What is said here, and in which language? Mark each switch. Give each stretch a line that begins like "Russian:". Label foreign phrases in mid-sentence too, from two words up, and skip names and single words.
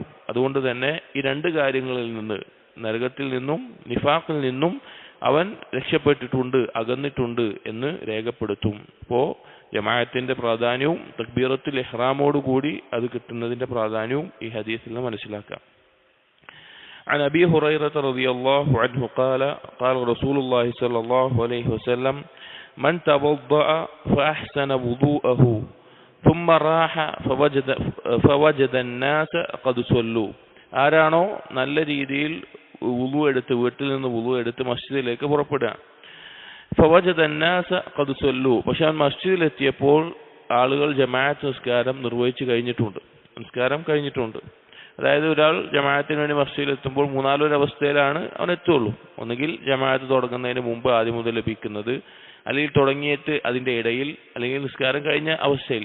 Malayalam: അതുകൊണ്ട് തന്നെ ഈ 2 കാര്യങ്ങളിൽ നിന്ന്, നരകത്തിൽ നിന്നും നിഫാഖിൽ നിന്നും അവൻ രക്ഷപ്പെട്ടിട്ടുണ്ട്, അകന്നിട്ടുണ്ട് എന്ന് രേഖപ്പെടുത്തും. അപ്പോൾ ജമാഅത്തിന്റെ പ്രാധാന്യവും തക്ബീറത്തുൽ ഇഹ്റാമോട് കൂടി അത് കിട്ടുന്നതിന്റെ പ്രാധാന്യവും ഈ ഹദീസിൽ നിന്ന് മനസ്സിലാക്കാം.
Arabic: عن أبي هريرة رضي الله عنه قال قال رسول الله صلى الله عليه وسلم من توضأ فأحسن وضوءه ثم راح فوجد الناس قد صلوا,
Malayalam: ആരാണോ നല്ല രീതിയിൽ വുളു എടുത്ത്, വീട്ടിൽ നിന്ന് വുളു എടുത്ത് മസ്ജിദിലേക്ക് പുറപ്പെടുക,
Arabic: فوجد الناس قد صلوا,
Malayalam: പക്ഷെ അവൻ മസ്ജിദിലെത്തിയപ്പോൾ ആളുകൾ ജമാഅത്ത് നിസ്കാരം നിർവഹിച്ചു കഴിഞ്ഞിട്ടുണ്ട്, നിസ്കാരം കഴിഞ്ഞിട്ടുണ്ട്. അതായത് ഒരാൾ ജമാഅത്തിന് വേണ്ടി മസ്ജിദിലെത്തുമ്പോൾ 3-4 അവസ്ഥയിലാണ് അവൻ എത്തുള്ളൂ. ഒന്നുകിൽ ജമാഅത്ത് തുടങ്ങുന്നതിന് മുമ്പ് ആദ്യം മുതൽ ലഭിക്കുന്നത്, അല്ലെങ്കിൽ തുടങ്ങിയിട്ട് അതിന്റെ ഇടയിൽ, അല്ലെങ്കിൽ നിസ്കാരം കഴിഞ്ഞ അവസ്ഥയിൽ.